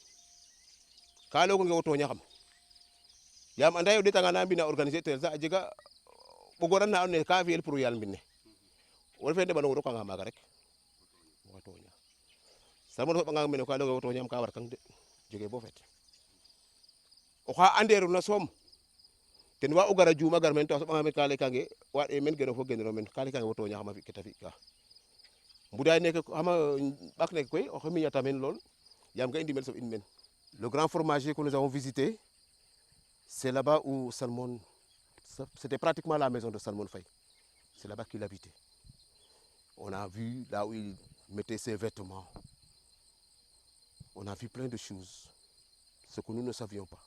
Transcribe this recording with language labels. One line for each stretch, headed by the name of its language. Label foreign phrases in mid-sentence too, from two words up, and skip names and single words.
Serer: ka layoogonge wo tooñaxam yaam anda ye o ɗeetanga na mbina organiser tel sax a jega ɓogoran na andoona yee ka fi'el pour yaal mbine o refee ndeɓanong o rokanga maaga rek wa tooña Salmon soɓanga mene ka layonge wo tooñaxam ka warkang de jegee bo feet oxa anderuna soom ten wa o gara juuma gar meen to a soɓanga meen ka laykange waaɗe meen genoox fo geniro meen ka laykange wo tooñaxam a fi ke ta fi'ka mbudaay neke xama ɓaak neke koy oxe miñata meen lool yaam ga i ndimel soɓ in meen.
French: Le grand fromager que nous avons visité, c'est là-bas où Salmon, c'était pratiquement la maison de Salmon Faye. C'est là-bas qu'il habitait. On a vu là où il mettait ses vêtements. On a vu plein de choses, ce que nous ne savions pas.